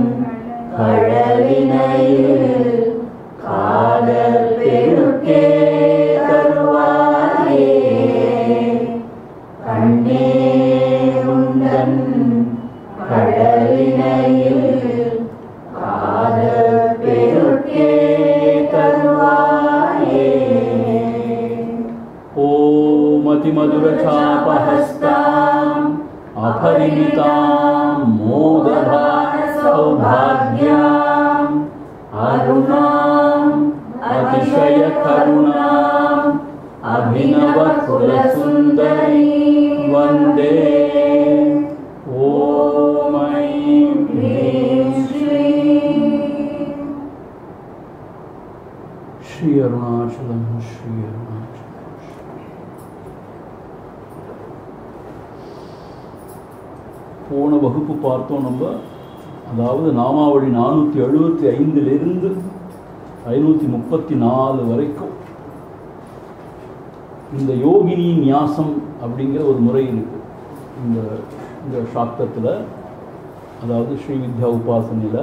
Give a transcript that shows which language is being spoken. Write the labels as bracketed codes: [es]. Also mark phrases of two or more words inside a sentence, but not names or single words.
[ta] கடலினையில் காதல் பெருக்கே தருவாயே கண்ணே உந்தன் கடலினையில் காதல் பெருக்கே தருவாயே। [sa] ओम् अतिमधुर चापहस्तां अपरिमितां मोदभार सौभाग्यां अरुणां अतिशय करुणां अभिनव कुलसुंदरी वंदे। ओम ऐं ह्रीं श्री अरुणाचलम श्री अरुणाचलम। [ta] போன வகுப்பு பார்த்தோம் நம்ம, அதாவது நாமாவளி 475 534 வரைக்கும் இந்த யோகினி நியாசம் அப்படிங்கிற ஒரு முறை இருக்கு இந்த சாஸ்திரத்தில், அதாவது ஸ்ரீ வித்யா உபாசனையில்.